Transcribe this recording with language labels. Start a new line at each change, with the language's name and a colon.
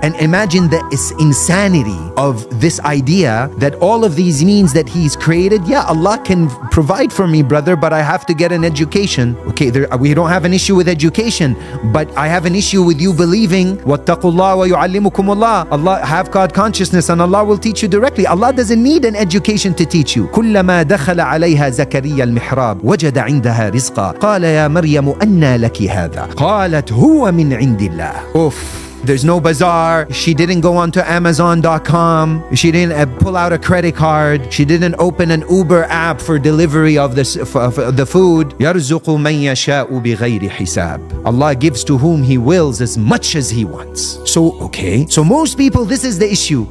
English: And imagine the insanity of this idea that all of these means that He's created, yeah, Allah can provide for me, brother, but I have to get an education. Okay, we don't have an issue with education, but I have an issue with you believing
Arabic: wattaqullah wa yu'allimukumullah.
English: Allah, have God consciousness, and Allah will teach you directly. Allah doesn't need an education to teach you.
Arabic: كلما دخل عليها زكريا المحراب وجد عندها رزقا قال يا مريم أنى لك هذا قالت هو من عند الله.
English: Oof. There's no bazaar. She didn't go onto Amazon.com. She didn't pull out a credit card. She didn't open an Uber app for delivery of the food.
Arabic: يَرْزُقُ مَنْ يَشَاءُ بِغَيْرِ حِسَابٍ.
English: Allah gives to whom He wills as much as He wants. So most people, this is the issue.